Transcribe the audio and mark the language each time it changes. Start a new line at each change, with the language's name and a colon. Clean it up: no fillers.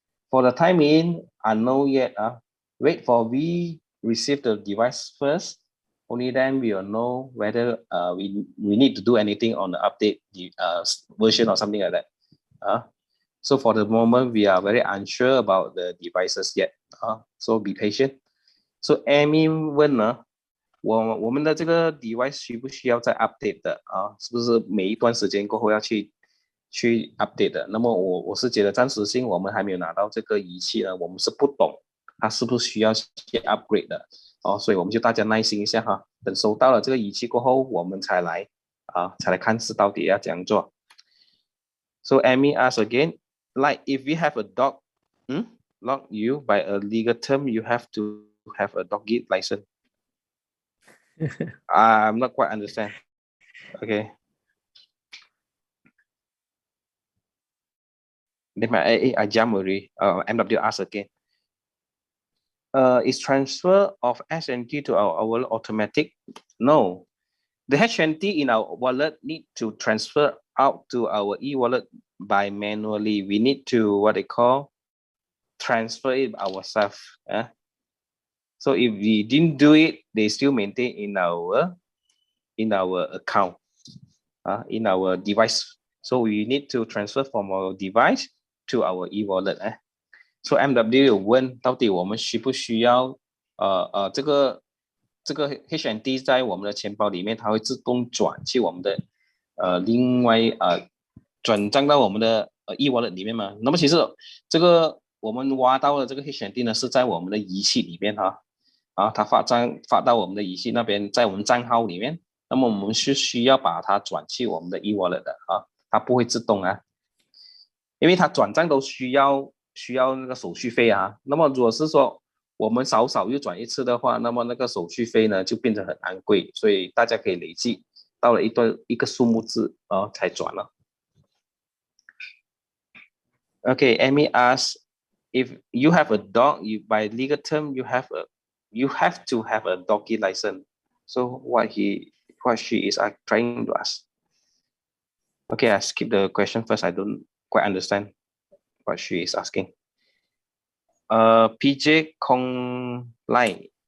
English: For the time in, I know yet. Wait for we receive the device first. Only then we will know whether we need to do anything on the update version or something like that. So for the moment, we are very unsure about the devices yet. So be patient.
Chinese: So Amy 问呢，我们的这个 device 需不需要再 update 的是不是每一段时间过后要去 update 的？那么我是觉得暂时性我们还没有拿到这个仪器呢，我们是不懂它是不是需要去 upgrade 的所以我们就大家耐心一下等收到了这个仪器过后，我们才来看是到底要怎样做。
English: So Amy asks again, like if we have a dog, lock you by a legal term, you have to have a dog gate license. I'm not quite understand. Okay. Then I jump already. MW ask again. Is transfer of HND to our wallet automatic? No. The HND in our wallet need to transfer out to our e-wallet by manually. We need to what they call transfer it ourselves. So if we didn't do it, they still maintain in our account, in our device. So we need to transfer from our device to our e-wallet.
Chinese: So MW 有问到底我们需不需要这个 HND 在我们的钱包里面，它会自动转去我们的另外转账到我们的e-wallet 里面嘛？那么其实这个我们挖到的这个 HND 呢是在我们的仪器里面它发到我们的仪器那边，在我们账号里面，那么我们是需要把它转去我们的 e-wallet 的它不会自动啊，因为它转账都需要那个手续费啊。那么如果是说我们少又转一次的话，那么那个手续费呢就变得很昂贵，所以大家可以累计到了一个数目字才转了。
English: Okay, Amy asks, if you have a dog, by legal term you have to have a doggy license. So what she is trying to ask. Okay, I skip the question first. I don't quite understand what she is asking. PJ Kong Lai.